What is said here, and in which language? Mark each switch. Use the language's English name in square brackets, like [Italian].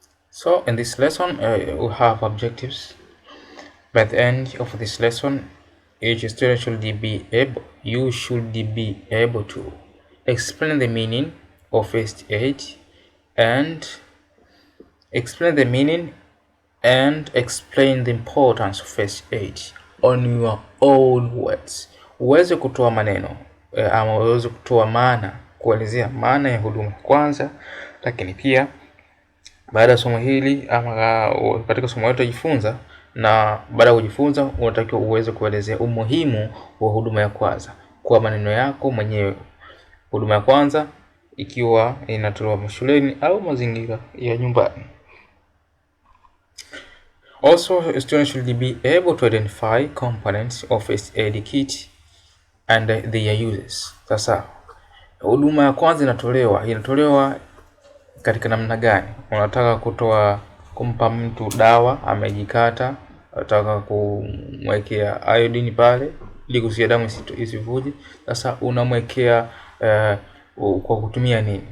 [English] So in this lesson we have objectives. By the end of this lesson, each student should be able to explain the meaning of first aid and explain the importance of first aid on your own words. [Swahili] Uweze kutoa maneno ama uweze kutoa maana, kuelezea maana ya huduma kwanza, lakini pia baada ya somo hili ama katika somo letu tujifunza, na baada ya kujifunza unatakiwa uweze kuelezea umuhimu wa huduma ya kwanza kwa maneno yako mwenyewe. Huduma ya kwanza ikiwa inatolewa shuleni au mazingira ya nyumbani. [English] Also, students should be able to identify components of first aid kit and their uses. [Swahili] Sasa huduma ya kwanza inatolewa katika namna gani? Unataka kumpa mtu dawa amejikata, unataka kumwekea iodine pale ili kuzuia damu isivuje. Sasa unamwekea kwa kutumia nini?